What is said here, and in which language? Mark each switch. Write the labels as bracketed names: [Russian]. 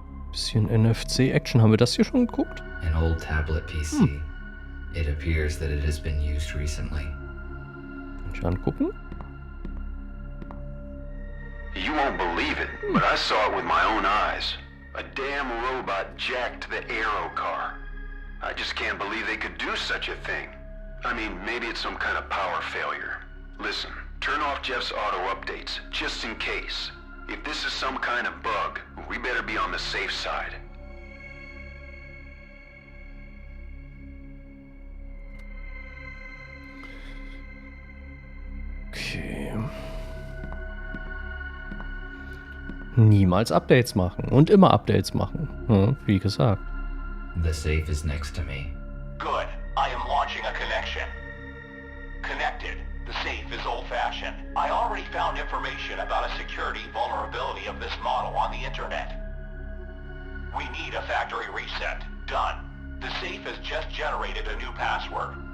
[German] Bisschen NFC-Action. Haben wir das hier schon geguckt? [English] An old tablet PC. It appears that it has been used recently. [German] Kann ich angucken? [English] You won't believe it, but I saw it with my own eyes. A damn robot jacked the aero car. I just can't believe they could do such a thing. I mean, maybe it's some kind of power failure. Listen, turn off Jeff's auto updates, just in case. If this is some kind of bug, we better be on the safe side. Okay. [German] Niemals Updates machen und immer Updates machen. Ja, wie gesagt. [English] The safe is next to me. Good. I am launching a connection. Connected. The safe is old-fashioned. I already found information about a security vulnerability of this model on the internet. We need a factory reset. Done. The safe has just generated a new password.